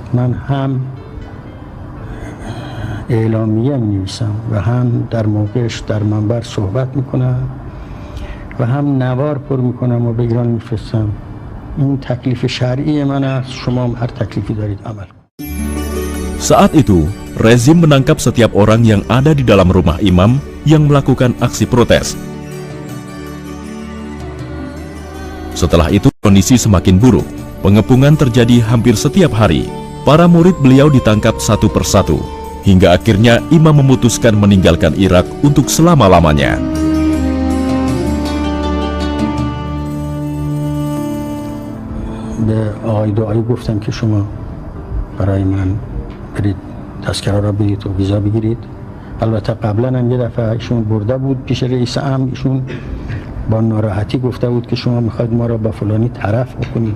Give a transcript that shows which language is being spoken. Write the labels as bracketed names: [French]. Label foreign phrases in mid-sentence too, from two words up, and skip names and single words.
[Persian] من هم اعلامیه می‌نویسم و هم در موقعش در منبر صحبت میکنم و هم نوار پر میکنم و به ایران میفرستم. این تکلیف شرعی من است، شما هم هر تکلیفی دارید عمل. [Indonesian] Saat itu, rezim menangkap setiap orang yang ada di dalam rumah imam yang melakukan aksi protes. Setelah itu, kondisi semakin buruk. Pengepungan terjadi hampir setiap hari. Para murid beliau ditangkap satu persatu, hingga akhirnya imam memutuskan meninggalkan Irak untuk selama-lamanya. [Persian] به آقای دعایی گفتم که شما برای من برید تذکره را برید و ویزا بگیرید. البته قبلا هم یه دفعه ایشون برده بود پیش رئیس امر، ایشون با ناراحتی گفته بود که شما میخواید ما را با فلانی طرف بکنید.